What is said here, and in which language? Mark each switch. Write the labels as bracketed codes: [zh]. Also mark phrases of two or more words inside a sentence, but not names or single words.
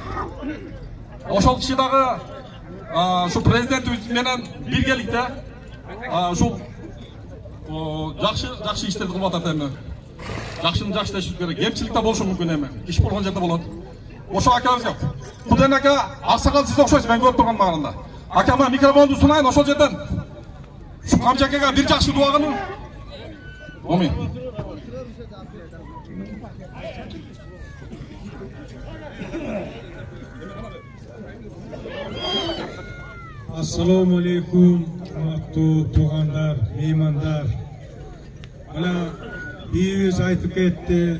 [ky] Ошол киши дагы ушу президентибиз менен биргеликте ушул жакшы иштерди кылып атат эми. Жакшыны жакшы иштешибиз керек. Кемчилик да болушу мүмкүн эми. Иш болгон жерде болот. Ошо акабызга Куден ака, аксакал сиз окшойсуз, мен көрүп турган багында. Акама микрофонду сунайын, ошол жерден ушу Камчакага бир жакшы дуа кылың. Омин. [uz] Assalomu alaykum, qimmatli tug'anlar, mehmonlar. Mana biyiz aytib ketdi.